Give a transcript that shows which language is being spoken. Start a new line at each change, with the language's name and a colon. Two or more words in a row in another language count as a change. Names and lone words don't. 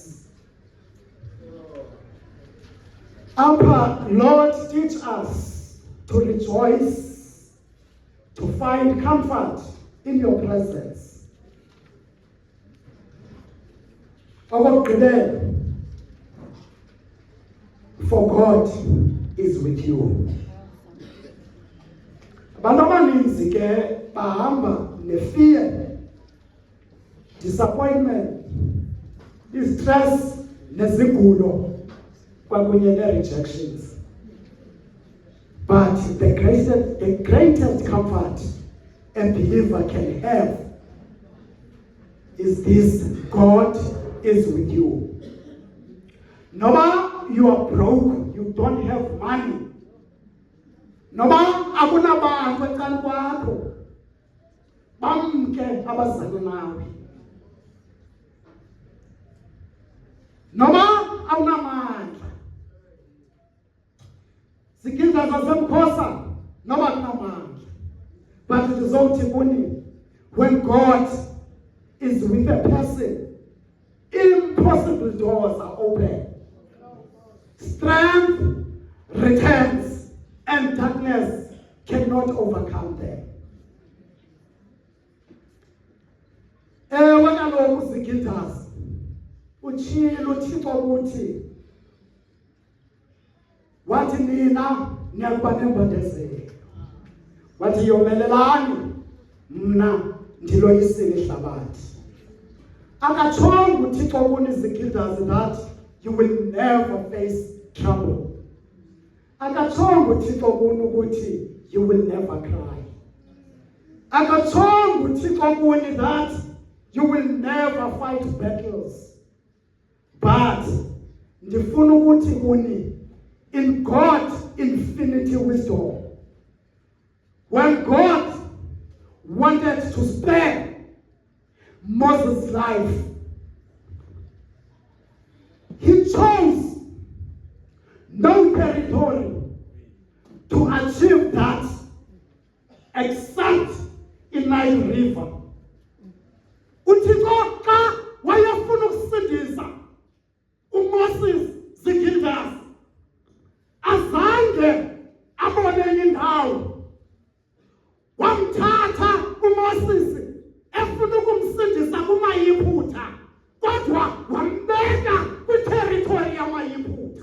English: Lord, teach us to rejoice, to find comfort in your presence. For God is with you.
Xhosa: Abantu abaninzi ke bahamba ne-
English: fear, disappointment, distress,
Xhosa: nezigulo, kwakunye ne-rejections.
English: But the greatest comfort a believer can have is this: God is with you. Noba you are broke, you don't have money.
Xhosa: Noba akunabantu eceleni kwakho bamke abazalwa nawe. Noba awunamandla. Sigilda zasemkhosa noba kunamandla.
English: But it is only when God is with a person, impossible doors are open. Strength returns and darkness cannot overcome them.
Xhosa: Ewe kaloku Zacchaeus, utshilo uThixo ukuthi wathi nina niyakuba nembandezelo. Wathi yomelelani mna ndiloyisile ihlabathi. Akatshongo uThixo kuni
English: Zacchaeus that you will never face trouble.
Xhosa: Akatshongo uThixo kuni ukuthi
English: you will never cry.
Xhosa: Akatshongo uThixo kuni
English: that you will never fight battles.
Xhosa: But ndifuna ukuthi kuni,
English: in God's infinity wisdom, when God wanted to spare Moses' life, He chose no territory to achieve that except in Nile River.
Xhosa: uThixo xa wayefuna ukusindisa uMoses Zacchaeus, azange abone indawo. Wamthatha uMoses efuna ukumsindisa kumayiphutha, kodwa wambeka kwiterritory yamayiphutha.